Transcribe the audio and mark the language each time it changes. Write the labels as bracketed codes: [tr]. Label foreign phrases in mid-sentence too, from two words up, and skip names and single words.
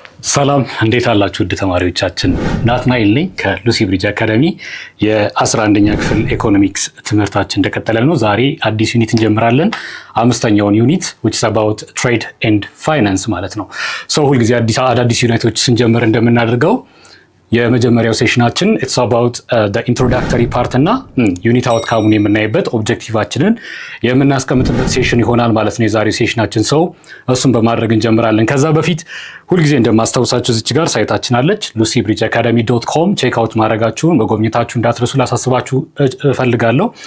[am] ሰላም እንዴት አላችሁ ውድ ተማሪዎቻችን? ናትናኤል ነኝ ከሉሲ ብሪጅ አካዳሚ። የ11ኛ ክፍል ኢኮኖሚክስ ትምህርታችን እንደቀጠለ ነው። ዛሬ አዲስ ዩኒት እንጀምራለን። አምስተኛውን ዩኒት [en] which is about trade and finance [am] ማለት ነው። ሁልጊዜ አዳዲስ ዩኒቶች ስንጀምር እንደምናደርገው የመጀመሪያው ሴሽናችን [en] it's about the introductory part [am] እና ዩኒት አውትካሙን የምናይበት ኦብጀክቲቫችንን የምናስቀምጥበት ሴሽን ይሆናል ማለት ነው የዛሬው ሴሽናችን። እሱን በማድረግ እንጀምራለን። ከዛ በፊት ሁልጊዜ እንደማስታውሳችሁ እዚች ጋር ሳይታችን አለች lucybridgeacademy.com [en] check out [am] ማድረጋችሁን መጎብኘታችሁ እንዳትረሱ ላሳስባችሁ እፈልጋለሁ።